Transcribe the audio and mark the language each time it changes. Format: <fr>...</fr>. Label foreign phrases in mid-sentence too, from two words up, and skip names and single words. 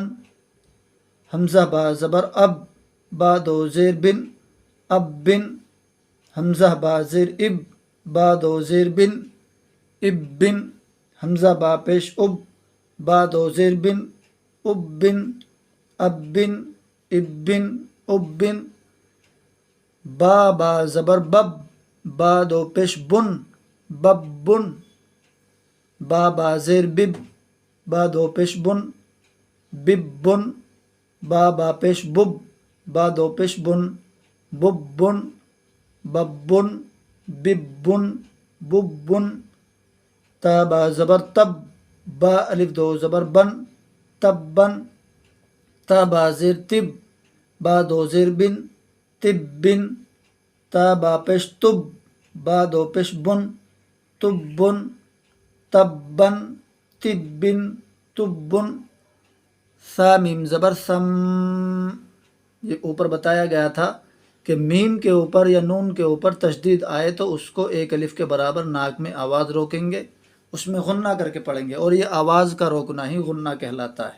<ur>حمزہ با زبر اب، با 2 زیر بن، اب بن۔ حمزہ با زیر اب، با 2 زیر بن، اب بن۔ حمزہ با پیش اب، با 2 زیر بن، اب بن، اب بن، ابن ابن با با زبر بب با دو پیش بن بب بن با با زیر بب با دو پیش بن بب بن با با پیش بب با دو پیش بن بب بن بب بن بب بن بب بن تا با زبر تب با الف دو زبر بن تب بن تا با زیر تب با دو زیر بن تب بن تا با پیش تب با دو پیش بن تب بن تب بن تب بن تب بن سا میم زبر سم یہ اوپر بتایا گیا تھا کہ میم کے اوپر یا نون کے اوپر تشدید آئے تو اس کو ایک الف کے برابر ناک میں آواز روکیں گے، اس میں غنہ کر کے پڑھیں گے، اور یہ آواز کا روکنا ہی غنہ کہلاتا ہے۔</ur>